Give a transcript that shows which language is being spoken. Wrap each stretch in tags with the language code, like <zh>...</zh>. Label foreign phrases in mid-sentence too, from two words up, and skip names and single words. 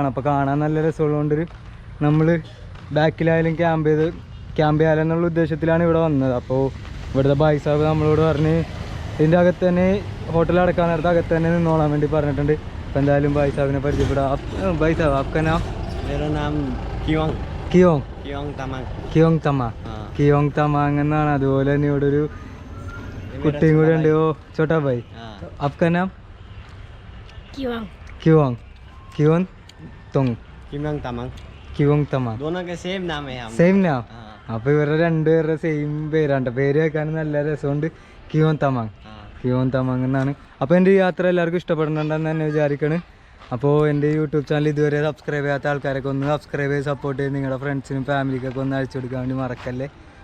<ml>അപ്പോൾ കാണാൻ നല്ല രസമുള്ളതുകൊണ്ടൊരു നമ്മൾ ബാക്കിലായാലും ക്യാമ്പ് ചെയ്യാലെന്നുള്ള ഉദ്ദേശത്തിലാണ് ഇവിടെ വന്നത്. അപ്പോൾ ഇവിടുത്തെ</ml> <hi>भाई साहब</hi> <ml>നമ്മളോട് പറഞ്ഞ് ഇതിൻ്റെ അകത്ത് തന്നെ ഹോട്ടൽ അടക്കാൻ നേരത്തെ അകത്ത് തന്നെ നിന്നോളാൻ വേണ്ടി പറഞ്ഞിട്ടുണ്ട്. അപ്പോൾ എന്തായാലും ബായ് സാബിനെ പരിചയപ്പെടാം.</ml> <hi>भाई साहब आपका नाम? मेरा नाम कियोंग तमांग.</hi> <ml>കിയോങ് തമാങ് എന്നാണ്. അതുപോലെ തന്നെ ഇവിടെ ഒരു കുട്ടിയും കൂടെ ഉണ്ട്.</ml> <hi>ओ छोटा भाई. आपका नाम? कियोंग तमांग. दोनों के सेम नाम है हम. सेम नाम.</hi> <ml>അപ്പോൾ ഇവരുടെ രണ്ടുപേരുടെ സെയിം പേരാണ്. പേര് കേൾക്കാൻ നല്ല രസമുണ്ട്. കിയോങ് തമാങ് എന്നാണ്. അപ്പോൾ എൻ്റെ ഈ യാത്ര എല്ലാവർക്കും ഇഷ്ടപ്പെടുന്നുണ്ടെന്ന് തന്നെ വിചാരിക്കണം. അപ്പോൾ എൻ്റെ യൂട്യൂബ് ചാനൽ ഇതുവരെ സബ്സ്ക്രൈബ് ചെയ്യാത്ത ആൾക്കാരൊക്കെ ഒന്ന് സബ്സ്ക്രൈബ് ചെയ്ത് സപ്പോർട്ട് ചെയ്ത് നിങ്ങളുടെ ഫ്രണ്ട്സിനും ഫാമിലിക്കൊക്കെ ഒന്ന് അയച്ചു കൊടുക്കാൻ വേണ്ടി മറക്കല്ലേ.</ml>